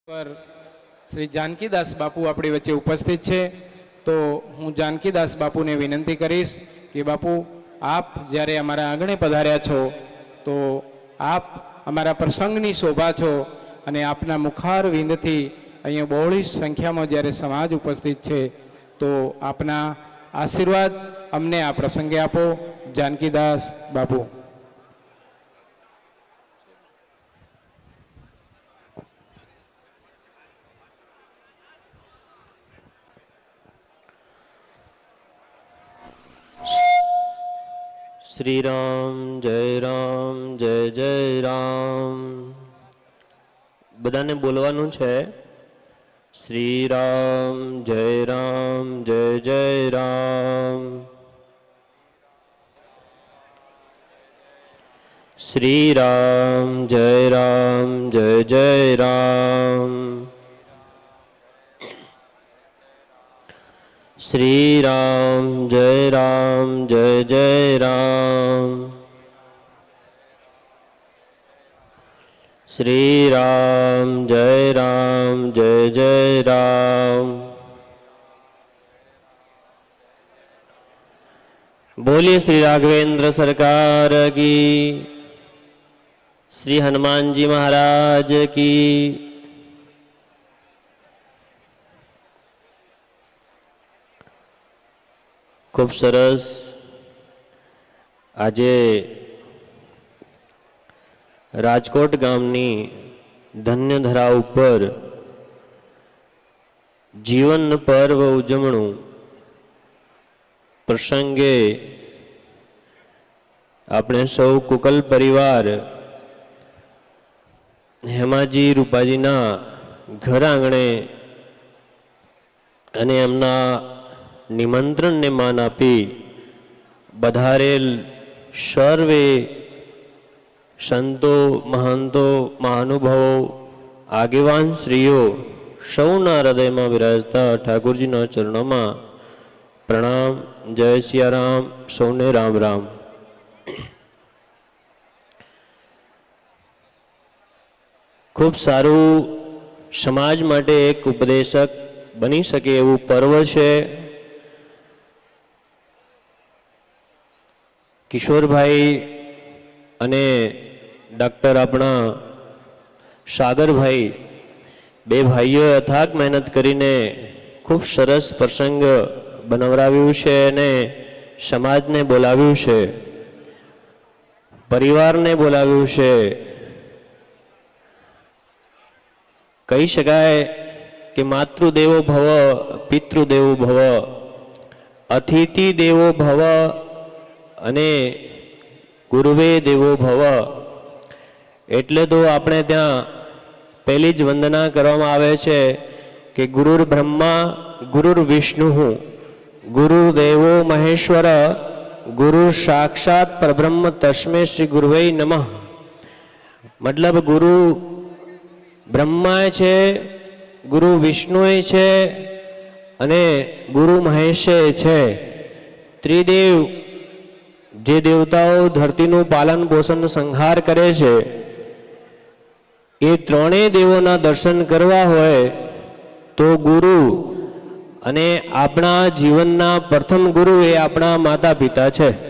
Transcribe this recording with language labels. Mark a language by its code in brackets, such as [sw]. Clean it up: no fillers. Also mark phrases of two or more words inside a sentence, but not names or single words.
[gu] પર શ્રી જાનકીદાસ બાપુ આપણી વચ્ચે ઉપસ્થિત હૈ। તો હું જાનકીદાસ બાપુને વિનંતી કરીશ કે બાપુ આપ જ્યારે અમારા આંગણે પધાર્યા છો તો આપ અમારા પ્રસંગની શોભા છો અને આપના મુખાર વિંદથી અહીં બહોળી સંખ્યામાં જ્યારે સમાજ ઉપસ્થિત હૈ તો આપના આશીર્વાદ અમને આ પ્રસંગે આપો। जानकीदास बापू। શ્રી રામ જય જય રામ। બધાને બોલવાનું છે। શ્રી રામ જય જય રામ। શ્રી રામ જય જય રામ। શ્રી રામ જય જય રામ। શ્રી રામ જય જય રામ। [hi] बोलिए श्री राघवेंद्र सरकार की, श्री हनुमान जी महाराज की। [gu] ખૂબ સરસ આજે રાજકોટ ગામની ધન્યધરા ઉપર જીવન પર્વ ઉજવણું પ્રસંગે આપણે સૌ કુકલ પરિવાર હેમાજી રૂપાજીના ઘર આંગણે અને એમના નિમંત્રણને માન આપી બધારેલ સર્વે સંતો મહંતો મહાનુભાવો આગેવાન શ્રીઓ સૌના [hi] हृदय में [gu] વિરાજતા ઠાકુરજી [hi] चरणों में प्रणाम। [gu] જય સિયારામ। સૌને રામ રામ। ખૂબ સારું સમાજ માટે એક ઉપદેશક બની શકે એવું પર્વ હૈ। કિશોર ભાઈ અને ડૉક્ટર આપણા સાગર ભાઈ બે ભાઈઓ અથાક મહેનત કરીને ખૂબ સરસ પ્રસંગ બનવરાવ્યું છે અને સમાજને બોલાવ્યું છે, પરિવારને બોલાવ્યું છે। કહી શકાય કે [sa] मातृदेवो भव पितृदेवो भव अतिथि देवो भव [gu] અને [sa] गुरुवे देवो भव। [gu] એટલે તો આપણે ત્યાં પહેલી જ વંદના કરવામાં આવે છે કે [sa] गुरुर् ब्रह्मा गुरुर्विष्णु गुरुदेवो महेश्वर गुरु साक्षात परब्रह्म तस्मै श्री गुरुवे नमः। [gu] મતલબ ગુરુ બ્રહ્મા છે, ગુરુ વિષ્ણુ છે અને ગુરુ મહેશ છે। ત્રિદેવ જે દેવતાઓ ધરતીનું પાલન પોષણ સંહાર કરે છે એ ત્રણેય દેવોના દર્શન કરવા હોય તો ગુરુ અને આપણા જીવનના પ્રથમ ગુરુ એ આપણા માતા પિતા છે।